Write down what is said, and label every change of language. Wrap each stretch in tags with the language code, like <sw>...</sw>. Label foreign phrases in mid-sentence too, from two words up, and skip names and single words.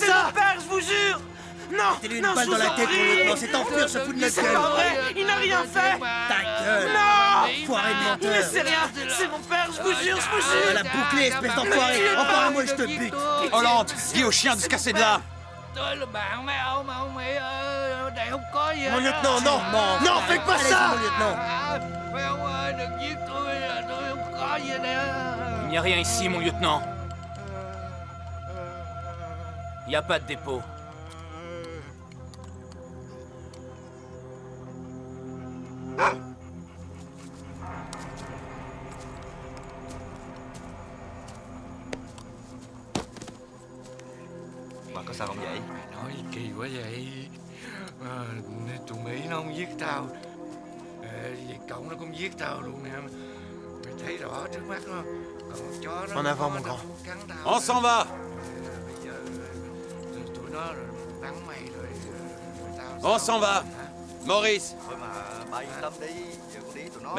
<fr>ça. mon père, je vous jure. Non, Mettez-lui non, une balle je dans vous la en tête, mon prie. lieutenant, c'est enfure, se fout de notre C'est gueule! pas vrai, il n'a rien fait. Ta gueule! Non. Foiré de Il ne menteur! sait rien, c'est mon père, je vous jure, je vous jure. La bouclée, espèce d'enfoiré! Encore un mot et je te bute! Hollande, dis au chien de se casser de là!</fr> <vi>Tôi là bạn mấy ông mà ông nghĩ ở đây không có gì hết.</vi> <fr>Mon lieutenant, non! Non, faites pas ça! Mon lieutenant!</fr> <vi>Mấy ông ơi, đừng giết tôi không có gì ở đây.</vi> <fr>Il n'y a rien ici, mon lieutenant. Il n'y a pas de dépôt.</fr> <vi>Mà có sao không vậy? Mày nói kỳ quá vậy. Tụi Mỹ nó không giết tao. Việt Cộng nó cũng giết tao luôn nè. Mày thấy rõ trước mắt nó. Còn con chó nó...</vi> <fr>En avant, mon grand.</fr> <vi>Cắn tao.</vi> <fr>On s'en va!</fr> <vi>Bây giờ tụi nó bắn mày rồi.</vi> <fr>On s'en va! Maurice,</fr> <vi>Thôi mà bà yên tâm đi. Giờ con đi tụi nó...</vi>